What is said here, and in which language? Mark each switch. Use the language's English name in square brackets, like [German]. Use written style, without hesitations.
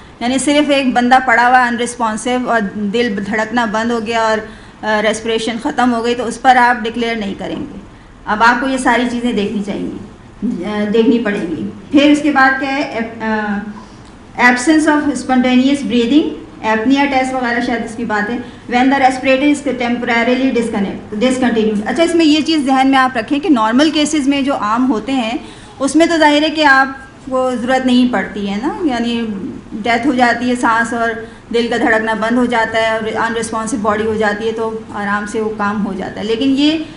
[Urdu] یعنی صرف ایک بندہ پڑا ہوا ان رسپانسو اور دل دھڑکنا بند ہو گیا اور ریسپریشن ختم ہو گئی تو اس پر آپ ڈکلیئر نہیں کریں گے. اب آپ کو یہ ساری چیزیں دیکھنی پڑیں گی. پھر اس کے بعد کیا ہے, absence of spontaneous breathing, apnoea test وغیرہ شاید اس کی بات ہے. [English] When the respirator is temporarily discontinued. [Urdu] اچھا, اس میں یہ چیز ذہن میں آپ رکھیں کہ نارمل کیسز میں جو عام ہوتے ہیں اس میں تو ظاہر ہے کہ آپ کو ضرورت نہیں پڑتی ہے نا, یعنی ڈیتھ ہو جاتی ہے, سانس اور دل کا دھڑکنا بند ہو جاتا ہے اور ان رسپانسو باڈی ہو جاتی ہے تو آرام سے وہ کام ہو جاتا ہے. لیکن یہ